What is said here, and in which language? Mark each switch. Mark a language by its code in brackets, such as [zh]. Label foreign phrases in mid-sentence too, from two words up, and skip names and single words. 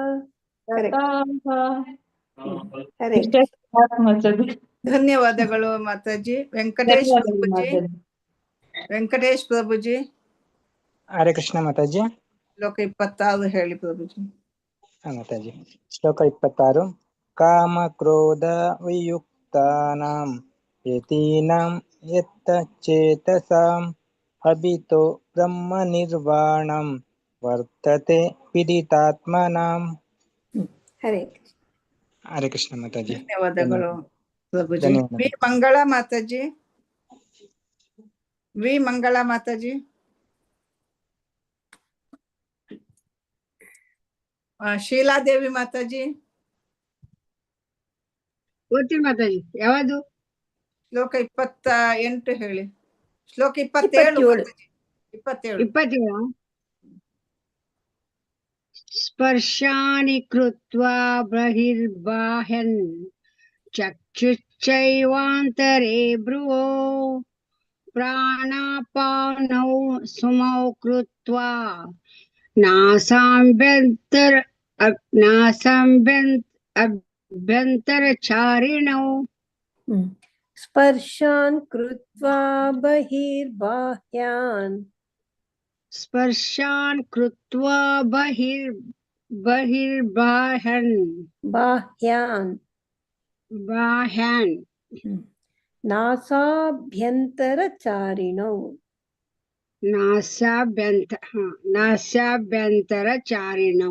[kn] ಧನ್ಯವಾದಗಳು ಮಾತಾಜಿ. ವೆಂಕಟೇಶ್ ಪ್ರಭುಜಿ. ಹರೇ ಕೃಷ್ಣ ಮಾತಾಜಿ. ಶ್ಲೋಕ 26 ಹೇಳಿ ಪ್ರಭುಜಿ. ಮಾತಾಜಿ ಶ್ಲೋಕ 26. [sa] ಕಾಮ ಕ್ರೋಧ ವಿಯುಕ್ತಾನಾಂ ಯತೀನಾಂ ಯತ್ತಚೇತಸಾಂ ಅಭಿತೋ ಬ್ರಹ್ಮ ನಿರ್ವಾಣಂ ವರ್ತತೆ ಪೀಡಿತಾತ್ಮನಾಂ. [kn] ಹರೇ ಕೃಷ್ಣ ಮಾತಾಜಿ. ಧನ್ಯವಾದಗಳು ಪ್ರಭುಜಿ. ವಿ ಮಂಗಳ ಮಾತಾಜಿ. ವಿ ಮಂಗಳ ಮಾತಾಜಿ. ಶೀಲಾದೇವಿ ಮಾತಾಜಿ. ಓದ್ತೀನಿ ಮಾತಾಜಿ. ಯಾವುದು? ಶ್ಲೋಕ 28 ಹೇಳಿ. ಶ್ಲೋಕ 27. [sa] 27. ಸ್ಪರ್ಶಾನಿ ಕೃತ್ವಾ ಬಹಿರ್ಬಾಹ್ಯನ್ ಚಕ್ಷುಶ್ಚೈವಾಂತರೇ ಭ್ರುವೋ ಪ್ರಾಣಾಪಾನೌ ಸುಮೌ ಕೃತ್ವಾ ನಾಸಾಭ್ಯಂತರಚಾರಿಣೌ. ಸ್ಪರ್ಶಾನ್ ಕೃತ್ವಾ ಬಹಿರ್ಬಾಹ್ಯಾನ್. ಸ್ಪರ್ಶಾನ್ ಕೃತ್ವಾ ಬಹಿರ್ಬಾಹ್ಯನ್ ಬಾಹ್ಯಾನ್ ನಾಸಾಭ್ಯಂತರಚಾರಿಣೌ. ನಾಸಾಭ್ಯಂತರಚಾರಿಣೌ.